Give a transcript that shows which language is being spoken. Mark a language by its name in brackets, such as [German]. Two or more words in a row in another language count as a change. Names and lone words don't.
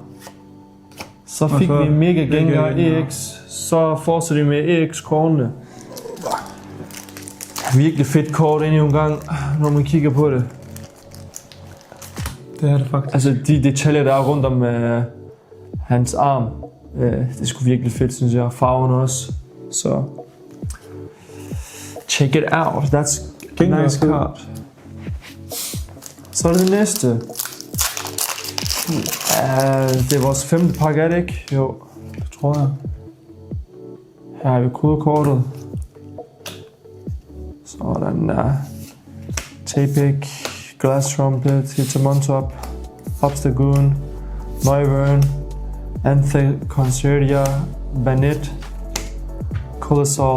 [Danish] Så fik vi Mega Gengar EX, så fortsætter vi med EX-kortene. Virkelig fedt kort endnu en gang, når man kigger på det. Det er det faktisk. Altså de detaljer, der er rundt om hans arm, det er sgu virkelig fedt, synes jeg. Farven også, så [English] check it out. That's a nice card. [Danish] Så er det næste. Det er vores 5. pakke, er det ikke? Jo, Det tror jeg. her har vi kodekortet. Sådan der. Tapik, Glass Trumpet, Hitmontop, Obstagoon, Noivern, Anthe Concertia, Banette, Colossal.